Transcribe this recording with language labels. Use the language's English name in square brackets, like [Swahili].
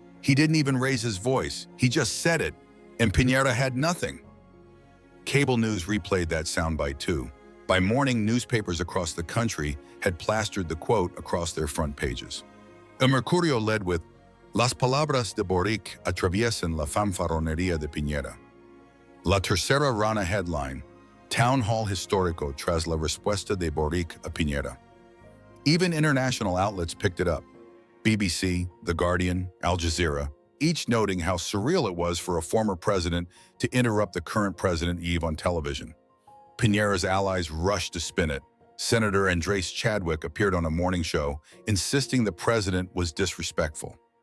[English] He didn't even raise his voice, he just said it, and Piñera had nothing." Cable news replayed that soundbite too. By morning, newspapers across the country had plastered the quote across their front pages. El Mercurio led with, [Spanish] Las palabras de Boric atraviesan la fanfarronería de Piñera. La tercera rana headline, Town Hall Histórico tras la respuesta de Boric a Piñera. [English] Even international outlets picked it up. BBC, The Guardian, Al Jazeera, each noting how surreal it was for a former president to interrupt the current president Eve on television. Piñera's allies rushed to spin it. Senator Andres Chadwick appeared on a morning show, insisting the president was disrespectful.